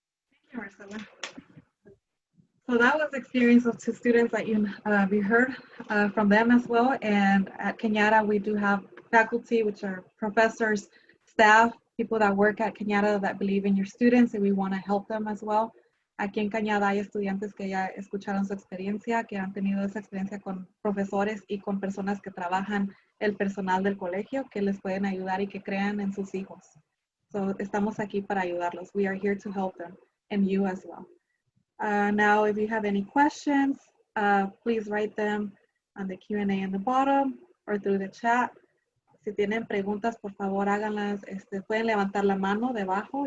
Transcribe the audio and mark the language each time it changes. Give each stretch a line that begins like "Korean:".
English: Thank you, Marcela. So that was the experience of two students that we heard from them as well. And at Cañada, we do have faculty, which are professors, staff, people that work at Cañada that believe in your students, and we want to help them as well.
Spanish: Aquí en Cañada hay estudiantes que ya escucharon su experiencia, que han tenido esa experiencia con profesores y con personas que trabajan el personal del colegio, que les pueden ayudar y que crean en sus hijos. So estamos aquí para ayudarlos.
English: We are here to help them, and you as well. Now, if you have any questions, please write them on the Q&A in the bottom or through the chat.
Spanish: Si tienen preguntas, por favor, háganlas. Pueden levantar la mano debajo.